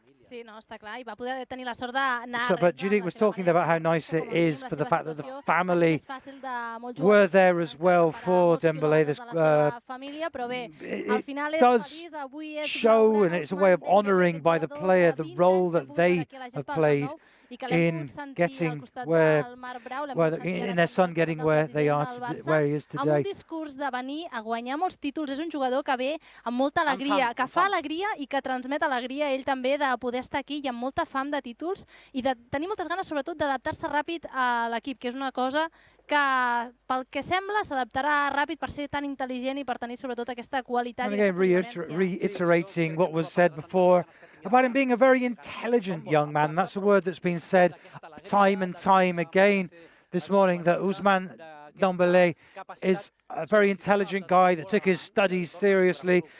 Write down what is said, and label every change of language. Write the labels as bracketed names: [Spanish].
[Catalan] Sí, no, està clar, i va poder tenir la sort d'anar... [English] But Judith was talking about how nice it is for the fact that the family were there as well for Dembélé. It does show, and it's a way of honouring by the player the role that they have played in getting in their son getting where they are, where he is today. [Catalan] Amb un discurs de venir a guanyar molts títols, és un jugador que ve amb molta alegria, que fa alegria i que transmet alegria ell també de poder estar aquí i amb molta fam de títols i de tenir moltes ganes sobretot d'adaptar-se ràpid a l'equip, que és una cosa que pel que sembla s'adaptarà ràpid per ser tan intel·ligent i per tenir sobretot aquesta qualitat. [English] And again, reiterating what was said before about him being a very intelligent young man. That's a word that's been said time and time again this morning, that Ousmane Dembélé is a very intelligent guy that took his studies seriously.